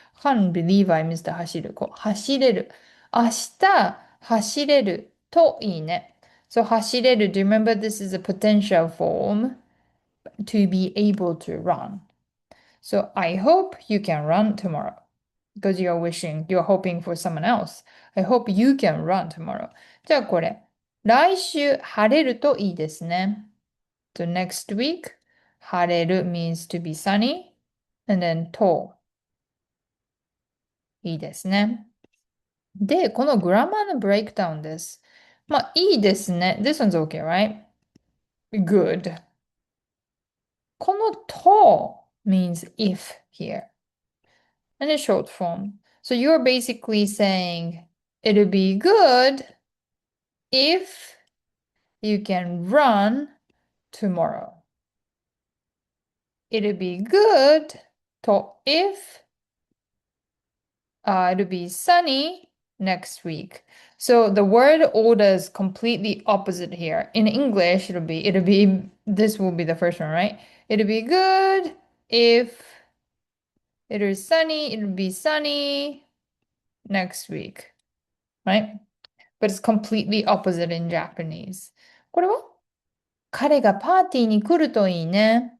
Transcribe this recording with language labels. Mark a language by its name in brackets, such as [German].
[Japanese] Can't believe I missed 走る。走れる。明日走れるといいね。So 走れる. [English] Do you remember this is a potential form to be able to run? So I hope you can run tomorrow because you're hoping for someone else. I hope you can run tomorrow. [Japanese] じゃあこれ。来週晴れるといいですね。 [English] So next week, 晴れる means to be sunny. [Japanese] And then と、いいですね。で、このグラマーのブレイクダウンです。 [English] まあ、いいですね。 This one's okay, right? Good. このと means if here. And a short form. So you're basically saying it'll be good if you can run tomorrow. It'll be good to if it'll be sunny next week. So the word order is completely opposite here. In English, this will be the first one, right? It'll be good if it'll be sunny next week, right? But it's completely opposite in Japanese. [Japanese] これは彼がパーティーに来るといいね。